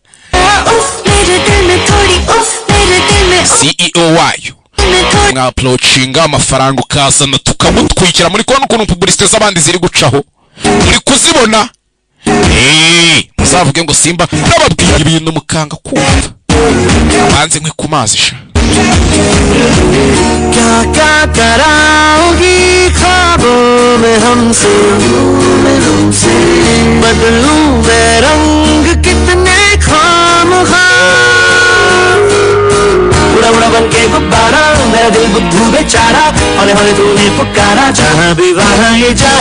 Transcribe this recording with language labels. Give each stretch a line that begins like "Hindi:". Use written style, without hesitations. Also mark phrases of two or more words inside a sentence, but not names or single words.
Kinyarwanda: CEO wayo. Mwa-uploadinga amafaranga ukazana tukamutwikira muri kubona ukuntu publicité z'abandi ziri gucaho. Muri kuzibona? Muzavuge ngo simba nababwiye ibintu mukanga kumva. Banze nkwe ku mazi sha.
Hindi: क्या कराओगी ख्वाबों में हमसे बदलूं मैं रंग कितने खामखा उड़ा उड़ा बन के गुब्बारा मेरा दिल बुद्धू बेचारा हौले हौले तूने पुकारा जहाँ भी वहाँ ये जाए